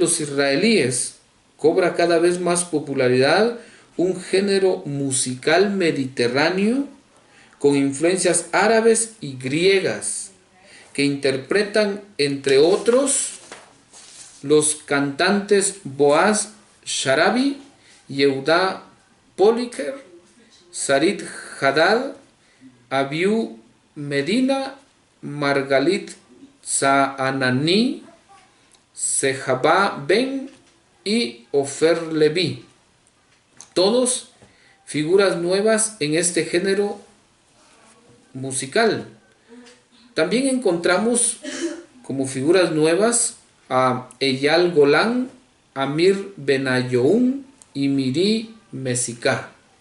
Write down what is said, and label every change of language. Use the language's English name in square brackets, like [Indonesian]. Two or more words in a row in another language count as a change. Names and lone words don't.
[Spanish] los israelíes cobra cada vez más popularidad un género musical mediterráneo con influencias árabes y griegas, que interpretan, entre otros, los cantantes Boaz Sharabi, Yehuda Poliker, Sarit Hadad, Abiu Medina, Margalit Zaanani, Sejabá Ben y Ofer Levi. Todos figuras nuevas en este género musical. También encontramos como figuras nuevas a Eyal Golán, Amir Benayoun y Miri Mesika.